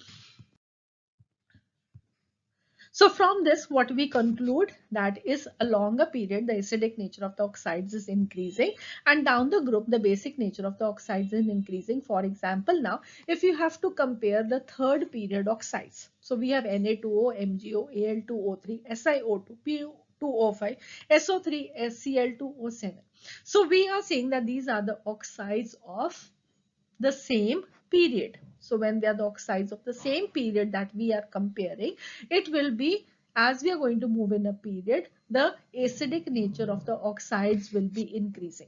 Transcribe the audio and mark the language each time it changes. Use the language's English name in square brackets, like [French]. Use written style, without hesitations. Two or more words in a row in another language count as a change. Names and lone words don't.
[English] So from this, what we conclude that is along a period, the acidic nature of the oxides is increasing, and down the group, the basic nature of the oxides is increasing. For example, now, if you have to compare the third period oxides, so we have Na2O, MgO, Al2O3, SiO2, Pu2O5, SO3, Cl2O7. So we are saying that these are the oxides of the same period. So when they are the oxides of the same period that we are comparing, it will be as we are going to move in a period, the acidic nature of the oxides will be increasing.